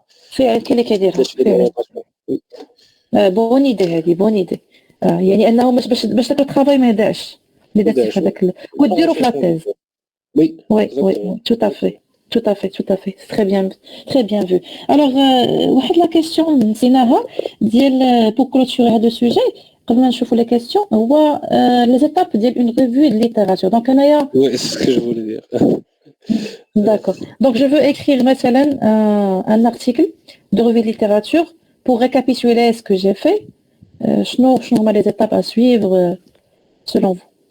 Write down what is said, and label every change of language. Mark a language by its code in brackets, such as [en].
[ar] فعلا كاين اللي كيديرها بون ايدي هذه بون ايدي. يعني انه باش داك الترافاي ما يضيعش اللي درتي في هذاك وديروا في لاتيز. [fr] وي tout à fait très bien vu. [ar] Alors واحد لا كيسيون نسيناها ديال بور كلوتوري هذا السوجي قبل ما نشوفوا لي كيسيون، هو لي زيتاب ديال اون ريفيو دو ليتيراتور. دونك انايا [fr] Oui, c'est ce que je voulais dire. D'accord. Donc je veux écrire مثلا un article de revue de littérature pour récapituler ce que j'ai fait. [ar] شنو هما [fr] les étapes à suivre selon vous؟